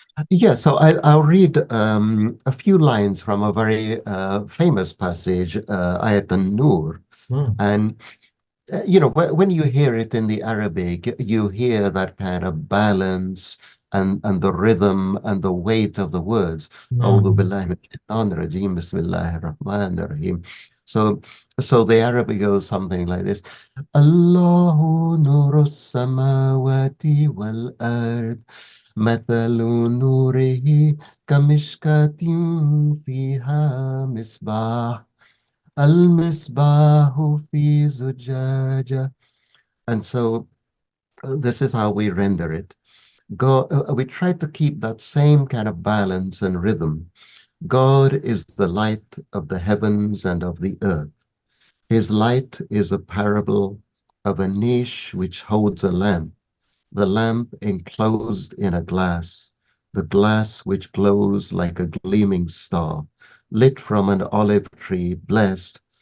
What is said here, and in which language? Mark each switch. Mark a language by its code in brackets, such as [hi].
[en] Yeah, so I'll read a few lines from a very famous passage, Ayat an-Nur. Mm. And when you hear it in the Arabic, you hear that kind of balance and the rhythm and the weight of the words. [ar] أعوذ Mm. بالله من الشيطان الرجيم بسم الله الرحمن الرحيم. [en] So, so the Arabic goes something like this. [ar] Allahu nuru samawati wal ard. مثل نوره كمشكاة فيها مصباح المصباح في زجاجة. [en] And so this is how we render it. We try to keep that same kind of balance and rhythm. God is the light of the heavens and of the earth. His light is a parable of a niche which holds a lamp, the lamp enclosed in a glass, the glass which glows like a gleaming star, lit from an olive tree, blessed,